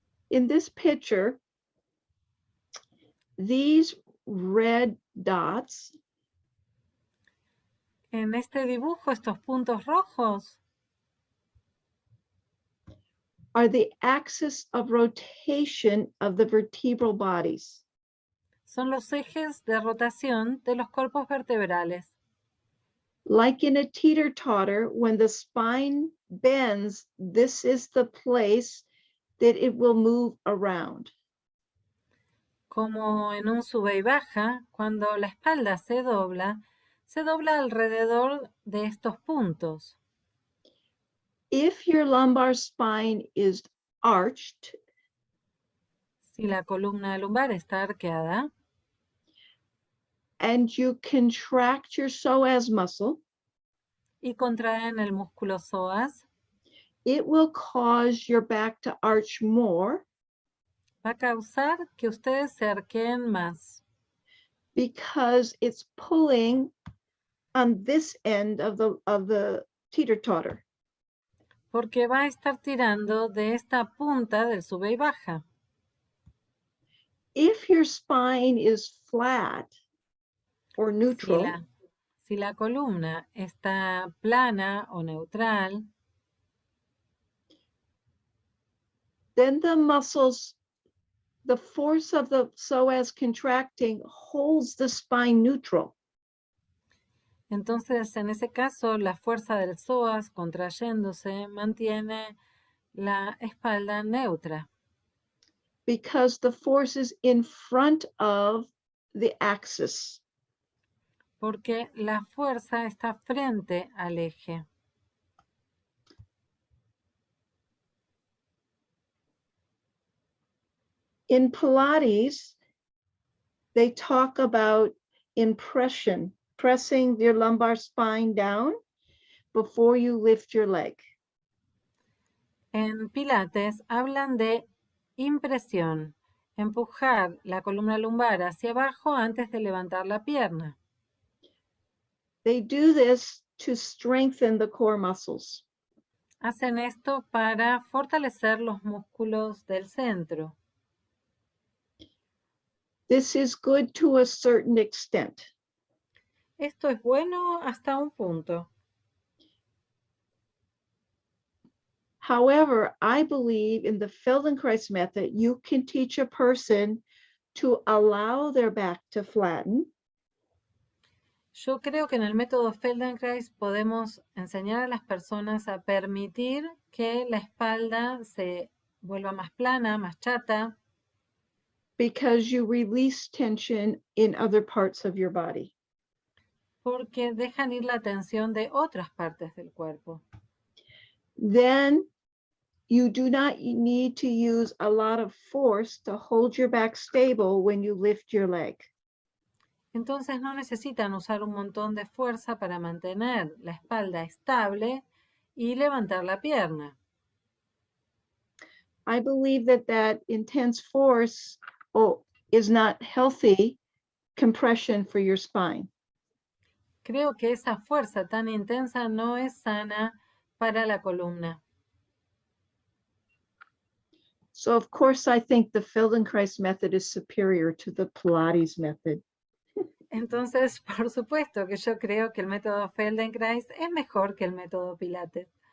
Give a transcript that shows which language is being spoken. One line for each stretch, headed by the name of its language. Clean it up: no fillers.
English: In this picture, these red dots
Spanish: En este dibujo, estos puntos rojos
English: are the axis of rotation of the vertebral bodies.
Spanish: son los ejes de rotación de los cuerpos vertebrales.
English: Like in a teeter-totter, when the spine bends, this is the place that it will move around.
Spanish: Como en un sube y baja, cuando la espalda se dobla alrededor de estos puntos.
English: If your lumbar spine is arched,
Spanish: Si la columna lumbar está arqueada
English: and you contract your psoas muscle,
Spanish: y contraen el músculo psoas,
English: it will cause your back to arch more
Spanish: va a causar que ustedes se arqueen más,
English: because it's pulling on this end of the teeter-totter.
Spanish: porque va a estar tirando de esta punta del sube y baja.
English: If your spine is flat or neutral,
Spanish: Si la columna está plana o neutral,
English: then the muscles, the force of the psoas contracting holds the spine neutral.
Spanish: entonces en ese caso la fuerza del psoas contrayéndose mantiene la espalda neutra.
English: Because the force is in front of the axis.
Spanish: Porque la fuerza está frente al eje.
English: In Pilates, they talk about impression, pressing your lumbar spine down before you lift your leg.
Spanish: En Pilates hablan de impresión, empujar la columna lumbar hacia abajo antes de levantar la pierna.
English: They do this to strengthen the core muscles.
Spanish: Hacen esto para fortalecer los músculos del centro.
English: This is good to a certain extent.
Spanish: Esto es bueno hasta un punto.
English: However, I believe in the Feldenkrais method, you can teach a person to allow their back to flatten.
Spanish: Yo creo que en el método Feldenkrais podemos enseñar a las personas a permitir que la espalda se vuelva más plana, más chata,
English: because you release tension in other parts of your body.
Spanish: porque dejan ir la tensión de otras partes del cuerpo.
English: Then you do not need to use a lot of force to hold your back stable when you lift your leg.
Spanish: Entonces no necesitan usar un montón de fuerza para mantener la espalda estable y levantar la pierna.
English: I believe that intense force is not healthy compression for your spine.
Spanish: Creo que esa fuerza tan intensa no es sana para la columna.
English: So of course I think the Feldenkrais method is superior to the Pilates method.
Spanish: Entonces, por supuesto que yo creo que el método Feldenkrais es mejor que el método Pilates.